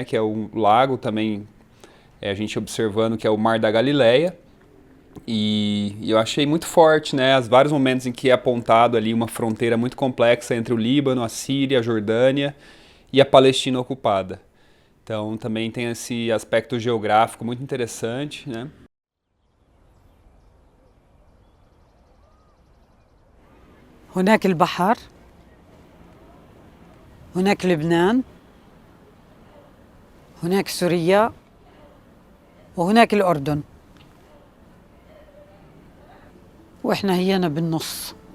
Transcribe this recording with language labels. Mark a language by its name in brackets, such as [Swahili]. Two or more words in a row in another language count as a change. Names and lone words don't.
[Portuguese] Que é um lago também, a gente observando que é o Mar da Galileia. E eu achei muito forte, né? Os vários momentos em que é apontado ali uma fronteira muito complexa entre o Líbano, a Síria, a Jordânia e a Palestina ocupada. Então também tem esse aspecto geográfico muito interessante, né? [Arabic] هناك البحر، هناك لبنان، هناك سوريا، وهناك الأردن، وإحنا هينا بالنص.